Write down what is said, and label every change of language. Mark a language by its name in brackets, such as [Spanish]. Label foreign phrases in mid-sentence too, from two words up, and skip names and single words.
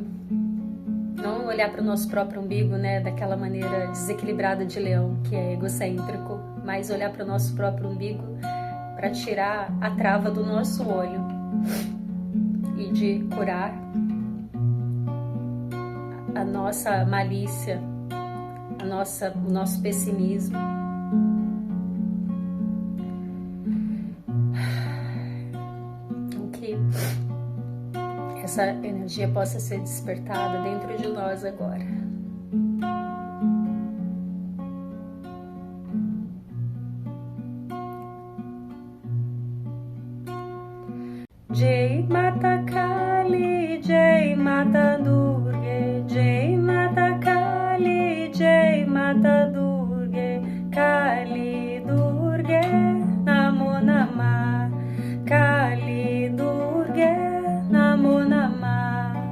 [Portuguese] Não olhar para o nosso próprio umbigo, né, daquela maneira desequilibrada de leão, que é egocêntrico, mas olhar para o nosso próprio umbigo para tirar a trava do nosso olho e de curar a nossa malícia, o nosso pessimismo. Que essa energia possa ser despertada dentro de nós agora. [Sanskrit] जय माता काली, जय माता दुर्गा, जय माता काली, जय माता दुर्गा, काली दुर्गा, नमो नमः, काली दुर्गा, नमो नमः.